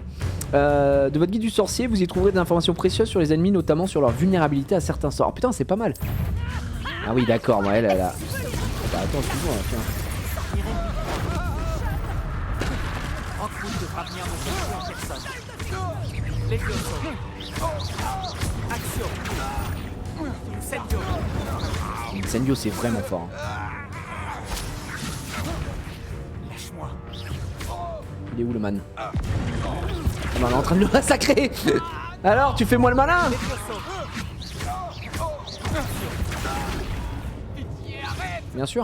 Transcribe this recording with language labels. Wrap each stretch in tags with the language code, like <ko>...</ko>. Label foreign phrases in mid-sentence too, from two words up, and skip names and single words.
<fr>De votre guide du sorcier, vous y trouverez des informations précieuses sur les ennemis, notamment sur leur vulnérabilité à certains sorts. Oh, putain, c'est pas mal. Ah oui, d'accord, ouais, elle a... Bah, attends, excuse-moi, tiens. Rockwood devra venir me chercher en personne. Les Levioso. Action. Incendio. Incendio, c'est vraiment fort. Hein. Lâche-moi. Il est où le man? Ah bah, on est en train de le massacrer. Alors, tu fais moi le malin? Bien sûr.</fr>